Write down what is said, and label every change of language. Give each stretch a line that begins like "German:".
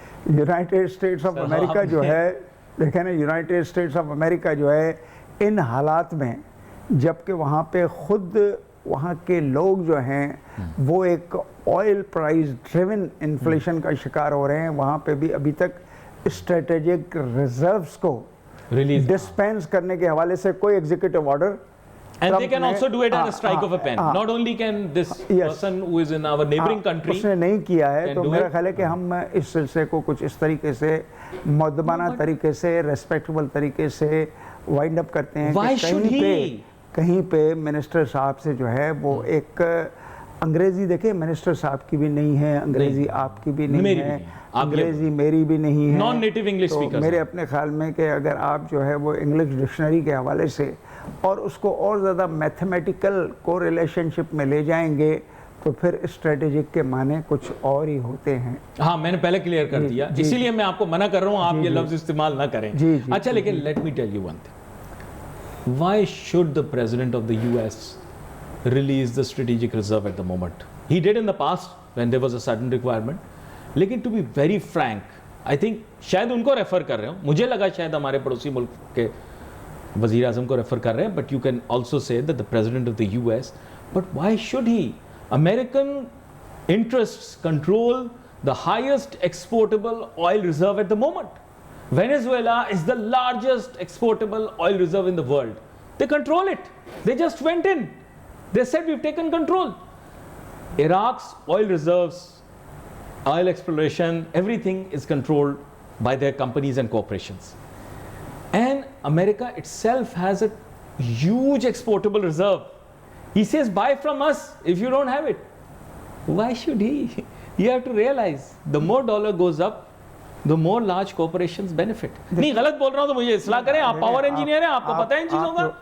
Urdu: United States of America جو ہے, دیکھیں نا, یونائٹڈ اسٹیٹس آف امریکہ جو ہے ان حالات میں, جبکہ وہاں پہ خود وہاں کے لوگ جو ہیں وہ ایک
English: oil price driven inflation
Urdu: کا شکار ہو رہے ہیں, وہاں پہ بھی ابھی تک اسٹریٹجک ریزروز کو ڈسپینس کرنے کے حوالے سے کوئی executive order.
English: And they can also do it at a strike of a pen. Not only can this person who is in our neighboring country,
Urdu: اس نے نہیں کیا ہے, تو میرا خیال ہے کہ ہم اس سلسلے کو کچھ اس طریقے سے مؤدبانہ طریقے سے, ریسپیکٹیبل طریقے سے وائنڈ اپ کرتے ہیں کہ کہیں پہ منسٹر صاحب سے جو ہے وہ ایک انگریزی, دیکھیں منسٹر صاحب کی بھی نہیں ہے انگریزی, آپ کی بھی نہیں ہے انگریزی, میری بھی نہیں ہے,
English: Non native English speaker.
Urdu: میرے اپنے خیال میں کہ اگر آپ جو ہے وہ انگلش ڈکشنری کے حوالے سے اور اس کو اور زیادہ میتھمیٹیکل کو ریلیشن شپ میں لے جائیں گے تو پھر اسٹریٹجک کے معنی کچھ اور ہی ہوتے ہیں. ہاں میں نے پہلے کلیئر کر دیا, اسی لیے میں آپ کو منع کر رہا ہوں آپ یہ لفظ استعمال نہ کریں. اچھا لیکن
English: Let me tell you one thing, why should the president of the U S release the strategic reserve at the moment? He did in the past when there was a sudden requirement.
Urdu: لیکن
English: to be very frank, I think
Urdu: شاید ان کو refer کر رہے ہوں, مجھے لگا شاید ہمارے پڑوسی ملک کے وزیر اعظم کو ریفر کر رہے ہیں,
English: but you can also say that the president of the US, but why should he? American interests control the highest exportable oil reserve at the moment. Venezuela is the largest exportable oil reserve in the world. They control it. They just went in. They said we've taken control. Iraq's oil reserves, oil exploration, everything is controlled by their companies and corporations. And America itself has a huge exportable reserve. He says buy from us if you don't have it. Why should he? You have to realize the more dollar goes up, the more large corporations benefit.
Urdu: نہیں غلط بول رہا ہوں تو مجھے اصلاح کریں, آپ پاور انجینئر ہیں, آپ کو پتہ ہے ان چیزوں کا.